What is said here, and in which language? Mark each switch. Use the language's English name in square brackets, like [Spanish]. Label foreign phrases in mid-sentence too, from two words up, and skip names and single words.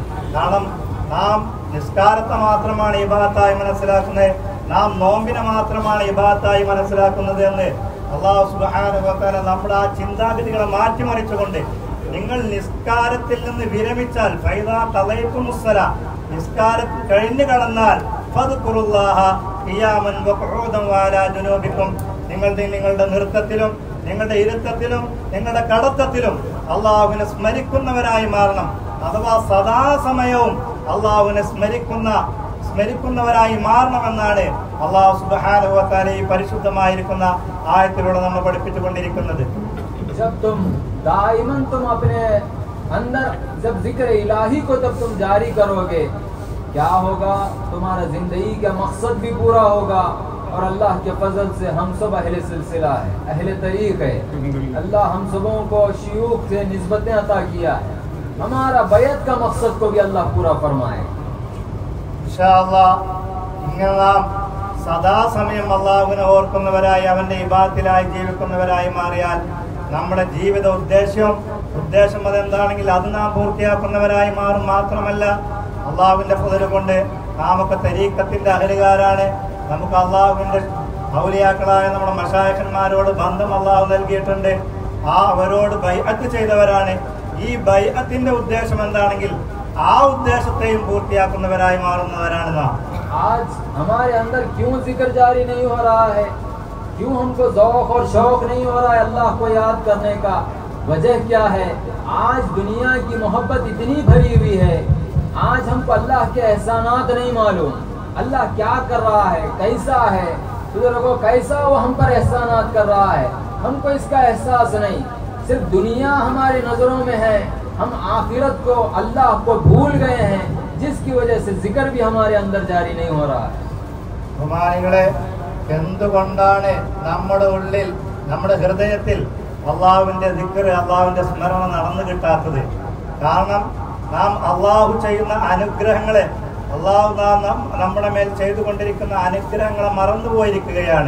[Malayalam] കാരണം നാം നിസ്കാരത്തെ മാത്രമാണ് ഇബാദത്തായി മനസ്സിലാക്കുന്നത്, നാം നോമ്പിനെ മാത്രമാണ് ഇബാദത്തായി മനസ്സിലാക്കുന്നത് എന്ന് അല്ലാഹു [Arabic] سبحانه وتعالى [Malayalam] നമ്മുടെ ആ ചിന്താഗതികളെ മാറ്റിമറിച്ചുകൊണ്ട്, നിങ്ങൾ നിസ്കാരത്തിൽ നിന്ന് വിരമിച്ചാൽ, [Arabic] فإذا قضيتم الصلاة, [Malayalam] നിസ്കാരം കഴിഞ്ഞു കടന്നാൽ, [Arabic] فاذكروا الله قياما وقعودا وعلى جنوبكم, [Malayalam] നിങ്ങളുടെ നൃത്തത്തിലും നിങ്ങളുടെ ഇരുത്തത്തിലും നിങ്ങളുടെ കടത്തത്തിലും അള്ളാഹുവിനെ സ്മരിക്കുന്നവരായി മാറണം. അഥവാ സദാസമയവും അള്ളാഹുവിനെ സ്മരിക്കുന്നവരായി മാറണമെന്നാണ് അല്ലാഹു [Arabic] سبحانه وتعالى [Malayalam] ഈ പരിശുദ്ധമായിരിക്കുന്ന ആയത്തിലൂടെ നമ്മൾ പഠിപ്പിച്ചുകൊണ്ടിരിക്കുന്നത്. [Hindi] जब तुम दाइमन तुम अपने अंदर जब जिक्र इलाही को तब तुम जारी करोगे, क्या होगा, तुम्हारा जिंदगी का मकसद भी पूरा होगा और अल्लाह के फजल से हम सब अहले सिलसिला है, अहले तरीक़ है। अल्लाह हम सबों को शियूख से निस्बतें अता किया है, हमारा बैत का मकसद को भी अल्लाह पूरा फरमाए [Arabic] إن شاء الله. [Malayalam] ഇങ്ങനെ നാം സദാസമയം അള്ളാഹുവിനെ ഓർക്കുന്നവരായി അവന്റെ ഇബാദത്തിലായി ജീവിക്കുന്നവരായി മാറിയാൽ നമ്മുടെ ജീവിത ഉദ്ദേശം അതെന്താണെങ്കിൽ അത് നാം പൂർത്തിയാക്കുന്നവരായി മാറും. മാത്രമല്ല അള്ളാഹുവിന്റെ ഫضل കൊണ്ട് നാമൊക്കെ തരീഖത്തിന്റെ അഹലുകാരാണ്. നമുക്ക് അള്ളാഹുവിന്റെ ഔലിയാക്കളായ നമ്മുടെ മശായിഖന്മാരോട് ബന്ധം അള്ളാഹു നൽകിയിട്ടുണ്ട്. അവരോട് ബൈഅത്ത് ചെയ്തവരാണ്. ഈ ബൈഅത്തിന്റെ ഉദ്ദേശം എന്താണെങ്കിൽ ആ ഉദ്ദേശത്തെയും പൂർത്തിയാക്കുന്നവരായി മാറുന്നവരാണ് നാം. [Hindi] आज हमारे अंदर क्यों जिक्र जारी नहीं हो रहा है, क्यों हमको ज़ौक़ और शौक़ नहीं हो रहा है अल्लाह को याद करने का? वजह क्या है? आज दुनिया की मोहब्बत इतनी भरी हुई है, आज हमको अल्लाह के एहसानात नहीं मालूम, अल्लाह क्या कर रहा है, कैसा है, बुजुर्गों कैसा वो हम पर एहसानात कर रहा है, हमको इसका एहसास नहीं। सिर्फ दुनिया हमारी नज़रों में है, हम आखिरत को अल्लाह को भूल गए हैं, जिसकी वजह से जिक्र भी हमारे अंदर जारी नहीं हो रहा है। [Malayalam] ബഹുമാനികളെ, എന്തുകൊണ്ടാണ് നമ്മുടെ ഉള്ളിൽ നമ്മുടെ ഹൃദയത്തിൽ അള്ളാഹുവിന്റെ ദിക്ർ, അള്ളാഹുവിന്റെ സ്മരണ നടന്നു കിട്ടാത്തത്? കാരണം നാം അള്ളാഹു ചെയ്യുന്ന അനുഗ്രഹങ്ങളെ, അള്ളാഹു നമ്മുടെ മേൽ ചെയ്തുകൊണ്ടിരിക്കുന്ന അനുഗ്രഹങ്ങളെ മറന്നുപോയിരിക്കുകയാണ്.